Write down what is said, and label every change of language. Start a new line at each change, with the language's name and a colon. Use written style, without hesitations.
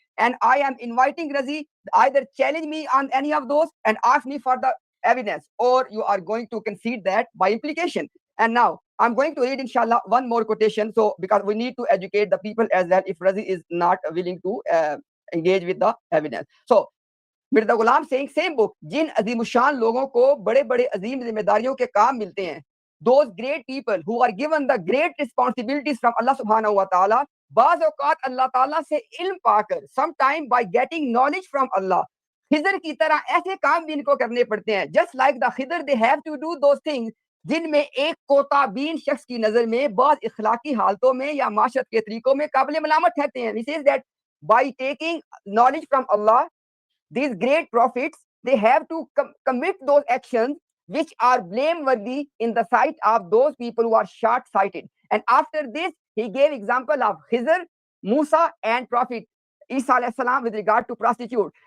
English: And I am inviting Razi, either challenge me on any of those and ask me for the evidence, or you are going to concede that by implication. And now I'm going to read, inshallah, one more quotation. So, because we need to educate the people as well, if Razi is not willing to engage with the evidence. So, Mirza Ghulam saying, same book,
Hindi: जिन अजीमुशान लोगों को बड़े बड़े अजीम जिम्मेदारियों के काम मिलते हैं,
English: those great people who are given the great responsibilities from Allah subhanahu wa ta'ala,
Hindi: बाज़ औक़ात अल्लाह ताला से इल्म पाकर,
English: sometime by getting knowledge from Allah,
Hindi: Khizar की तरह ऐसे काम भी इनको करने पड़ते हैं.
English: Just like the खिज़र, they have to do those things
Hindi: जिनमें एक कोताबीन शख्स की नजर में बाज़ इखलाकी हालतों में या माशरत के तरीकों में काबिल मलामत ठहरते हैं.
English: He says that by taking knowledge from Allah, these great prophets, they have to commit those actions which are blameworthy in the sight of those people who are short-sighted. And after this, he gave example of Khizr, Musa, and Prophet Isa alayhi salam with regard to prostitute.